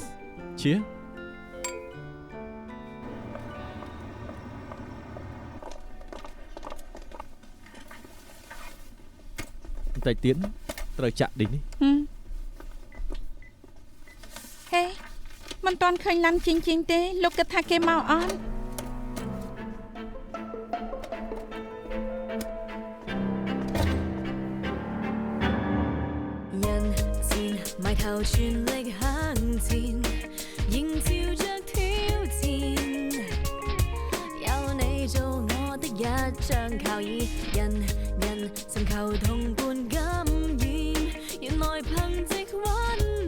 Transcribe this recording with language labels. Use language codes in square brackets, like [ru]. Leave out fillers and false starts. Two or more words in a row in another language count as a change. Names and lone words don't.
[km] ជាបន្តិចទៀតត្រូវចាក់ឌីនេះ ហេមិនទាន់ឃើញឡាន់ជីងទេលោកគិតថាគេមកអត់ [yue] 人戰，埋頭全力向前，迎照着挑戰。有你做我的一張靠椅，人尋求同伴感染，原來憑藉溫